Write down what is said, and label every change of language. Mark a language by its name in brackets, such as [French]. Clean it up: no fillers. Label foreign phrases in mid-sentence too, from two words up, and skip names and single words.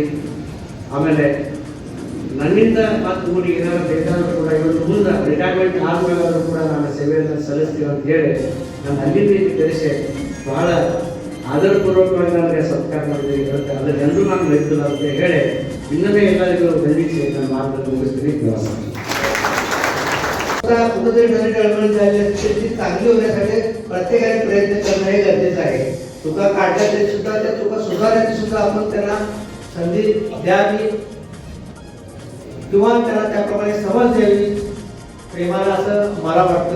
[Kannada] ಆಮೇಲೆ ನನ್ನಿಂದ ಮತ್ತು ಊರಿಗೆ ಏನಾದ್ರು ಬೇಕಾದ್ರೂ ಕೂಡ ಇವತ್ತು ಮುಂದೆ ರಿಟೈರ್ಮೆಂಟ್ ಆದ್ಮೇಲಾದ್ರೂ ಕೂಡ ನಾನು ಸೇವೆಯನ್ನು ಸಲ್ಲಿಸ್ತೀವಿ ಅಂತ ಹೇಳಿ ನಾನು ಅಲ್ಲಿಂದ ಕರೆಸಿ ಬಹಳ ಆದರಪೂರ್ವಕವಾಗಿ ನನಗೆ ಸತ್ಕಾರ ಮಾಡಿದ್ರಿ. ಅದನ್ನೆಲ್ಲರೂ ನಾನು ಮರೆತಿಲ್ಲ ಅಂತ ಹೇಳಿ ಇನ್ನೊಮ್ಮೆ ಎಲ್ಲರಿಗೂ ವಂದಿಸಿ ನನ್ನ ಮಾತನ್ನು ಮುಗಿಸ್ತೀನಿ. [Marathi] चांगली होण्यासाठी प्रत्येकाने प्रयत्न करणं हे गरजेचं आहे. चुका काढल्या तरी सुद्धा त्या चुका सुधारण्याची सुद्धा आपण त्यांना संधी द्यावी किंवा त्यांना त्याप्रमाणे समज द्यावी प्रेमाला, असं मला वाटतं.